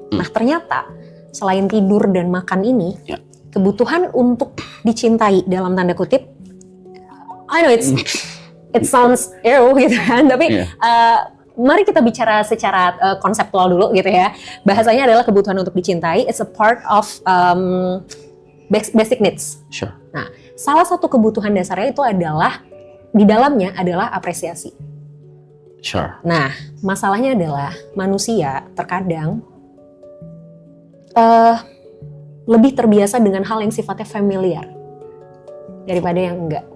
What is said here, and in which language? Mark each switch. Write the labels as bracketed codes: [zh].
[id] Nah ternyata, selain tidur dan makan ini, Ya. kebutuhan untuk dicintai dalam tanda kutip, [en] I know it sounds ew [id] gitu kan, tapi mari kita bicara secara konseptual dulu gitu ya. Bahasanya adalah kebutuhan untuk dicintai. [en] It's a part of basic needs. Sure. [id] Nah, salah satu kebutuhan dasarnya itu adalah di dalamnya adalah apresiasi. [en] Sure. [id] Nah, masalahnya adalah manusia terkadang lebih terbiasa dengan hal yang sifatnya familiar daripada yang enggak.